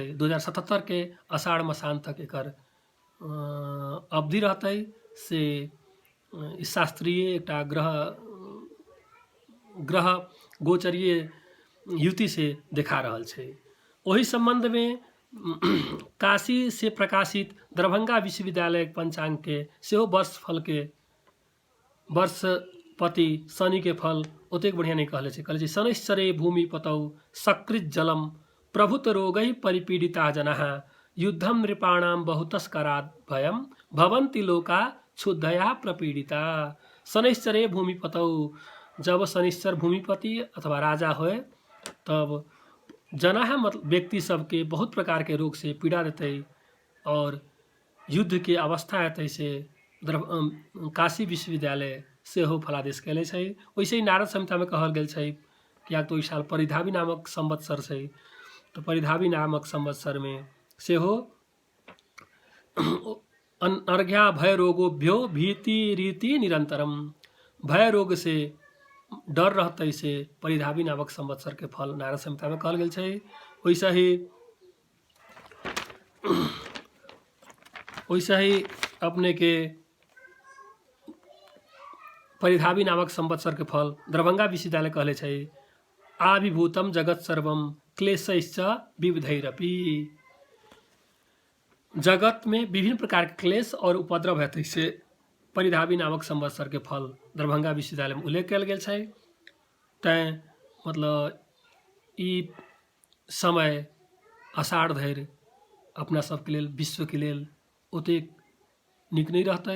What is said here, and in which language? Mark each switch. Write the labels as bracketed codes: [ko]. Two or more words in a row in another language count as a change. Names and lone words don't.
[mai] 2077 के आषाढ़ मसान तक एकर अवधि रहते से शास्त्रीय एक ग्रह गोचरीय युति से देखा रहल छै। वही संबंध में काशी से प्रकाशित दरभंगा विश्वविद्यालय पंचांग के सेहो वर्षपति शनि के फल ओतेक बढ़िया नहीं कहले छै। कहले छै [sa] शनैश्चरे भूमि पतौ सकृत जलम प्रभुत रोगै परिपीडिता जनाः युद्धम नृपाणाम बहुतस्करात् भयम भवन्ति लोका क्षुद्धया प्रपीडिता। शनैश्चरे भूमि पतौ, [mai] जब शनिश्चर भूमिपति अथवा राजा होए तब जनाः मतलब व्यक्ति सबके बहुत प्रकार के रोग से पीड़ा देते और युद्ध के अवस्था हेतै से काशी विश्वविद्यालय सेहो फलादेश कैले छै। वैसे ही नारद संहिता में कहल गेल छै कि तो इस साल परिधावी नामक संवत्सर छै, तो परिधावी नामक संवत्सर में सेहो [sa] अर्घ्या भय रोगोभ्यो भीति रीति निरंतरम, [mai] भय रोग से डर रहते से परिधावी नामक संवत्सर के फल नारद संहिता में कहल गेल छै। वैसे ही अपने के परिधावी नामक संवत्सर के फल दरभंगा विश्वविद्यालय कहले छै [sa] आविभूतम जगत सर्वम क्लेशैश्च विविधैरपि। [mai] जगत में विभिन्न प्रकार के क्लेश और उपद्रव हेतै से परिधावी नामक संवत्सर के फल दरभंगा विश्वविद्यालय में उल्लेख कयल गेल छै। तैं मतलब ई समय आषाढ़ धरि अपना सबके लेल विश्व के लेल ओतेक नीक नहीं रहतै।